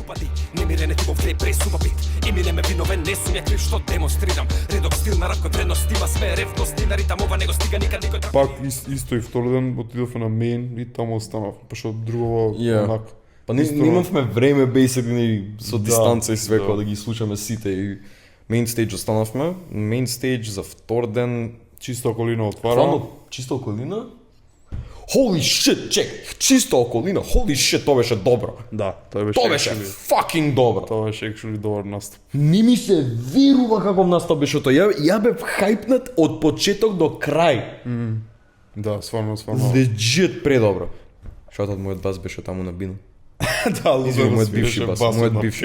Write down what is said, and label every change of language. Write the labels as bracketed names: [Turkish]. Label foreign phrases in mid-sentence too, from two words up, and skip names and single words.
[Macedonian] Немирене ти во вклеп пресува бит. И ми не ме виновен, не сум ја крив што демонстрирам. Редок стил на ракот вредност има све ревност. И на ритам ова него стига никад никој. Пак исто и втори ден отидовме на мейн и таму останав. Пошто друго Ја. онак. Па не Исто- имавме време basically со Да, дистанца и све да. кога да ги слушаме сите и [English] main stage [Macedonian] останавме. [English] Main stage [Macedonian] за втор ден Чиста околина отвара. Стварно, чиста околина? [English] Holy shit, [Macedonian] чек, чиста околина, [English] holy shit, [Macedonian] тоа беше добро. Да, тоа беше. Тоа беше actually- fucking добро. Тоа беше actually добар настап. Не ми се верува каков настап беше тоа. Ја бев хајпнат од почеток до крај. Да, стварно. Legit предобро. Шотот мојот бас беше таму на бино. Да, Лука Извини, мојот свиреше бивши бас, басот мојот на бивши